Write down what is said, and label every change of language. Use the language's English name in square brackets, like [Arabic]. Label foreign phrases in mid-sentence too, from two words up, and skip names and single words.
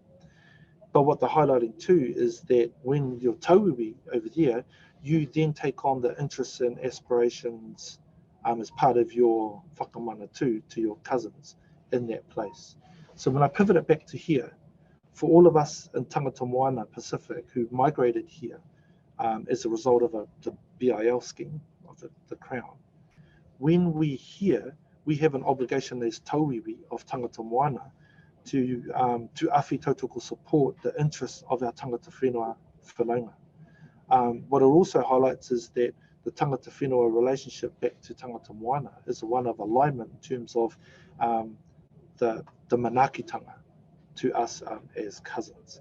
[English] But what they're highlighting too is that when you're tauiwi over there, you then take on the interests and aspirations as part of your whakamana too, to your cousins in that place. So when I pivot it back to here, for all of us in Tangata Moana Pacific who migrated here as a result of the BIL scheme of the Crown, when we're here, we have an obligation as tauiwi of Tangata Moana to [Māori] awhi tautoko [English] support the interests of our Tangata Whenua whanaunga. What it also highlights is that the Tangata Whenua relationship back to Tangata Moana is one of alignment in terms of the manakitanga to us as cousins.